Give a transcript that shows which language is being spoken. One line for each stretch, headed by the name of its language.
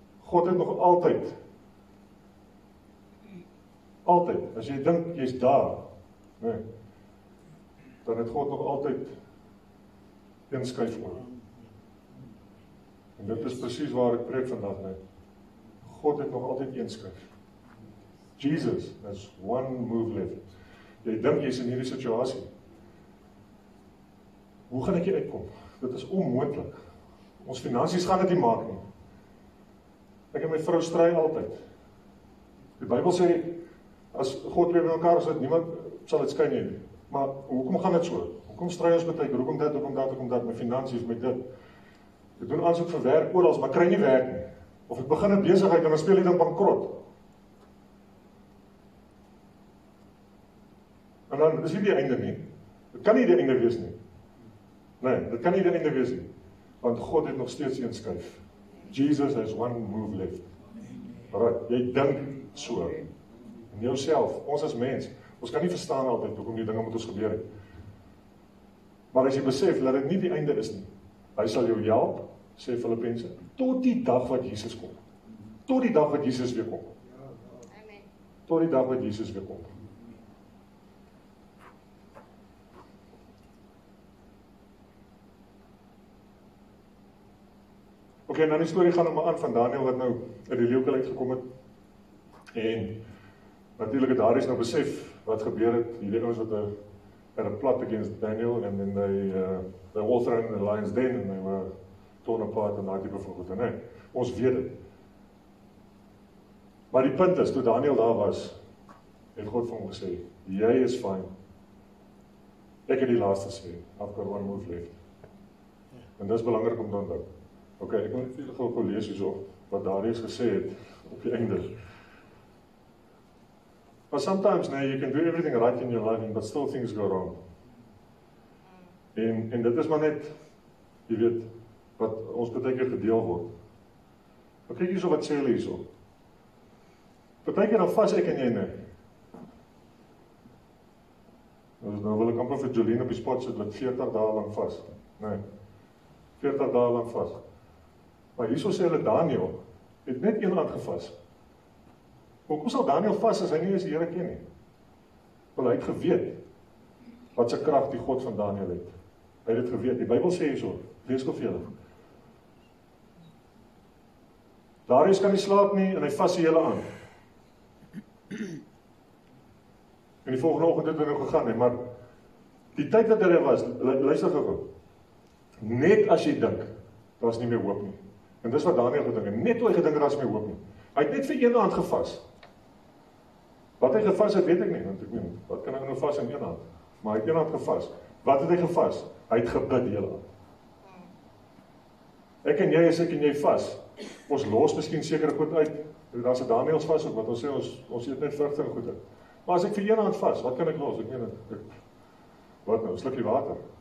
Afrikaans: God het nog altyd, as jy dink jy's daar, nee, dan het God nog altyd een skuif oor. En dit is presies waar ek preek vandag, nee. God het nog altyd een skuif.
English: Jesus, there's one move left.
Afrikaans: Jy dink jy's in hierdie situasie. Hoe gaan ek hier uitkom? Dit is onmoontlik. Ons finansies gaan dit nie maak nie. Ek en my vrou stry altyd. Die Bybel sê, as God lewe in mekaar is, dat niemand sal dit skei nie. Maar hoekom gaan dit so? Hoekom stry ons baie? Hoekom dat, my finansies, my dit. Ek doen aansoek vir werk oral, maar kry nie werk nie. Of ek begin 'n besigheid en dan speel ek dan bankrot. En dan is dit die einde nie. Dit kan nie die einde wees nie. Nee, dit kan nie die einde wees nie. Want God het nog steeds een skuif.
English: Jesus has one move left. Right,
Afrikaans: jy dink so. In jouself, ons as mens, ons kan nie verstaan altyd hoekom die dinge met ons gebeur het. Maar as jy besef dat dit nie die einde is nie, hy sal jou help, sê Filippense, tot die dag wat Jesus kom. Tot die dag wat Jesus weer kom. Amen. Tot die dag wat Jesus weer kom. Okay, nou die storie gaan maar aan van Daniel wat nou uit die leeukuil uitgekom het. En natuurlik het Darius nou besef wat gebeur het. Hierdie ouens wat
English: had a plot against Daniel and then they all thrown in the lion's den and they were torn apart
Afrikaans: en daai tipe van goed. Nee, ons weet dit. Maar die punt is, toe Daniel daar was, het God vir hom gesê, jy is fine. Ek het die laaste sê,
English: I've got one move left.
Afrikaans: En dit is belangrik om te onthou. Ok, ek wil net vir julle gou lees hierso, wat Darius gesê het, op die einde.
English: But sometimes, you can do everything right in your life, but still things go wrong.
Afrikaans: En dit is maar net, jy weet, wat ons baie keer gedeel word. Maar kyk hierso wat sê hulle hierso. Baie keer dan vas ek en jy nie. Nou wil ek amper vir Jolene op die spot sit met 40 dae lang vas. Nee, 40 dae lang vas. Maar hierso sê hulle Daniel het net een aand gevas. Hoekom sal Daniel vas as hy nie eens die Here ken nie? Wel, hy het geweet wat se krag die God van Daniël het. Hy het dit geweet. Die Bybel sê hierso, lees gou vir julle. Darius kan nie slaap nie en hy vas die hele aan. En die volgende oggend het hy nou gegaan, maar die tyd wat hy was, luister gou. Net as jy dink, daar's nie meer hoop nie. En dis wat Daniël gedink het. Net toe hy gedink het daar's nie meer hoop nie. Hy het net vir een aand gevas. Wat hy gevas het, weet ek nie, want ek meen, wat kan hy nou vas in een aand? Maar hy het een aand gevas. Wat het hy gevas? Hy het gebid die hele aand. Ek en jy, as ek en jy vas, ons los miskien sekere goed uit. Daar's 'n Daniëls vas ook, wat ons sê, ons eet net vrugte en goede. Maar as ek vir een aand vas, wat kan ek los? Ek meen, wat nou, 'n slukkie water?